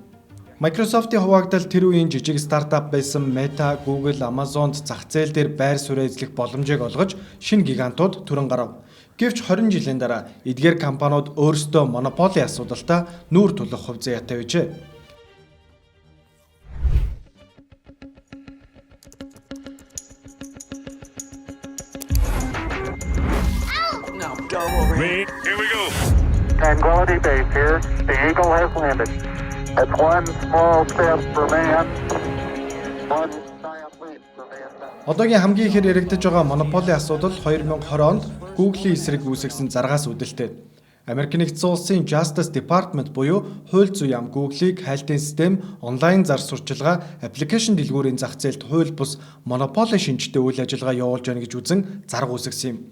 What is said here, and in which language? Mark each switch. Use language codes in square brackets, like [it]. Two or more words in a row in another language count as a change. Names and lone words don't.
[mn] Microsoft-ийн хуваагдал тэр үеийн жижиг стартап байсан Meta, Google, Amazon-д зах зээл дээр байр суурь эзлэх боломжийг олгож шинэ гигантууд түрэн гарав. Гэвч 20 жилийн дараа эдгээр компаниуд өөрсдөө монополийн асуудалтай нүүр тулах хувь заяатай байжээ. [en] Here we go. Tranquility Base here. The Eagle has landed. That's one small step for man, one giant leap for mankind. [mn] Одоогийн хамгийн ихээр яригдж байгаа монополийн асуудал 2020 онд Google-ийн эсрэг үүсгэсэн заргаас үүдэлтэй. Америк нэгдсэн улсын Justice Department буюу хууль зүйн яам Google-ийг хайлтын систем, онлайн зар сурталчилгаа, аппликейшн дэлгүүрийн зах зээлд хууль бус монополийн шинжтэй үйл ажиллагаа явуулж байна гэж үзэн зарга үүсгэсэн юм.